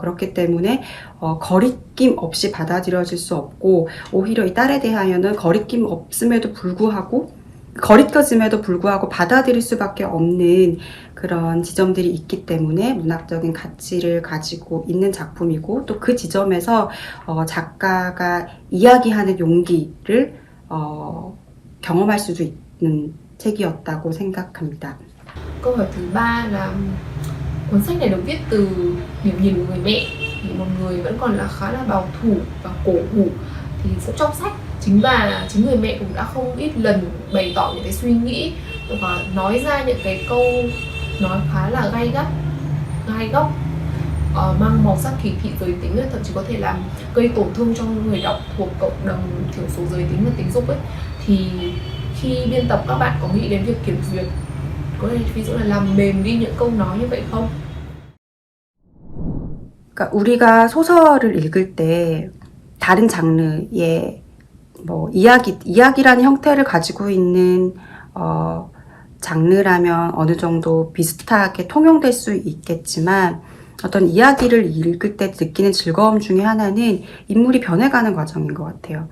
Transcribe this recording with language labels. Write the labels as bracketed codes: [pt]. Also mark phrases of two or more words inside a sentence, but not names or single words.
[ko] 그렇기 때문에 거리낌 없이 받아들여질 수 없고 오히려 이 딸에 대하여는 거리낌 없음에도 불구하고 거리껴짐에도 불구하고 받아들일 수밖에 없는 그런 지점들이 있기 때문에 문학적인 가치를 가지고 있는 작품이고 또 그 지점에서 작가가 이야기하는 용기를 경험할 수도 있는 책이었다고 생각합니다. [vi] Câu hỏi thứ ba là Cuốn sách này được viết từ điểm nhìn của người mẹ, thì một người vẫn còn là khá là bảo thủ và cổ hủ. Thì trong sách chính người mẹ cũng đã không ít lần bày tỏ những cái suy nghĩ và nói ra những cái câu nói khá là gai góc, mang màu sắc kỳ thị giới tính, thậm chí có thể làm gây tổn thương cho người đọc thuộc cộng đồng thiểu số giới tính và tính dục ấy. Thì khi biên tập các bạn có nghĩ đến việc kiểm duyệt, có thể ví dụ là làm mềm đi những câu nói như vậy không? [ko] 그러니까 우리가 소설을 읽을 때 다른 장르의 뭐 이야기라는 형태를 가지고 있는 장르라면 어느 정도 비슷하게 통용될 수 있겠지만, 어떤 이야기를 읽을 때 느끼는 즐거움 중에 하나는 인물이 변해가는 과정인 것 같아요.